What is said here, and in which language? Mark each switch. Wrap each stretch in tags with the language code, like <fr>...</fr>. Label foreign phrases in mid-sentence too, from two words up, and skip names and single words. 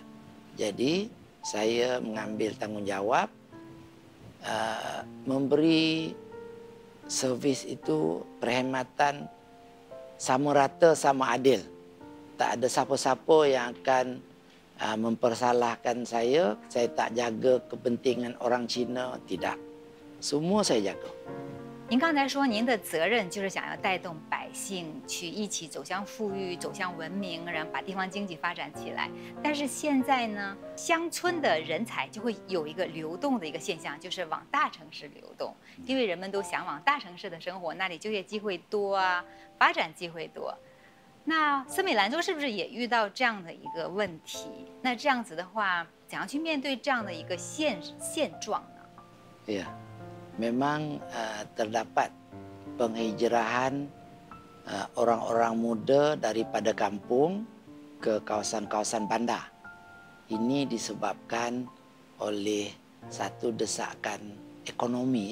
<ms>Jadi saya mengambil tanggungjawab memberi servis itu perkhidmatan sama rata, sama adil. Tak ada siapa-siapa yang akan mempersalahkan saya tak jaga kepentingan orang Cina, tidak. Semua saya jaga.</ms> <zh>您刚才说您的责任就是想要带动百姓去一起走向富裕、走向文明，然后把地方经济发展起来。但是现在呢，乡村的人才就会有一个流动的一个现象，就是往大城市流动，因为人们都想往大城市的生活，那里就业机会多啊，发展机会多。那森美兰州是不是也遇到这样的一个问题？那这样子的话，怎样去面对这样的一个现状呢？</zh> <ms>Ya, memang terdapat penghijrahan orang-orang muda daripada kampung ke kawasan-kawasan bandar. Ini disebabkan oleh satu desakan ekonomi.</ms>